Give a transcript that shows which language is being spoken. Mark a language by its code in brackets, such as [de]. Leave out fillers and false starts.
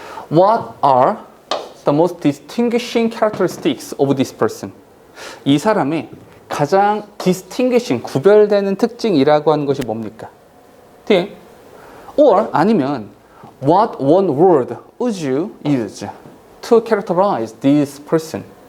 [en] What are the most distinguishing characteristics of this person? [ko] 이 사람의 가장 distinguishing, 구별되는 특징이라고 하는 것이 뭡니까? 뒤에 [en] or [ko] 아니면 [en] what one word would you use to characterize this person?